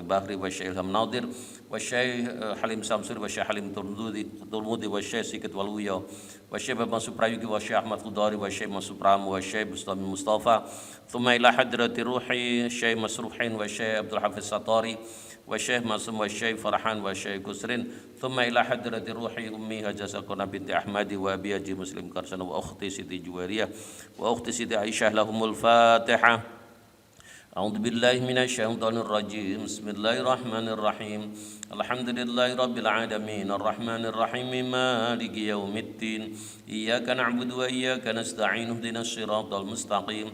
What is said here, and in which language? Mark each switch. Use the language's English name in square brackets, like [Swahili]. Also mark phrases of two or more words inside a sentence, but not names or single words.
[Arabic] Bahri wa Syekh Ilham Nadir wa Syekh Halim Samsuri wa Syekh Halim Turmudi wa Syekh Sikit Waluya wa Syekh Bambang Suprayugi wa Syekh Ahmad Khudari wa Syekh Masupramu wa Syekh Bustami Mustafa, thumma ila hadrati ruhi Syekh Masruhin wa Syekh Abdul Hafiz Satori wa Syekh Masum wa Syekh Farhan wa Syekh Kusrin, thumma ila hadrati ruhi ummi Hajasakuna binti Ahmadi wa Abi Haji Muslim Karsana wa ukhti Siti Juwariyah wa ukhti Siti Aisyah, لهم الفاتحة. أعوذ بالله من الشيطان الرجيم. بسم الله الرحمن الرحيم. الحمد لله رب العالمين الرحمن الرحيم مالك يوم الدين. إياك نعبد وإياك نستعين اهدنا الصراط المستقيم.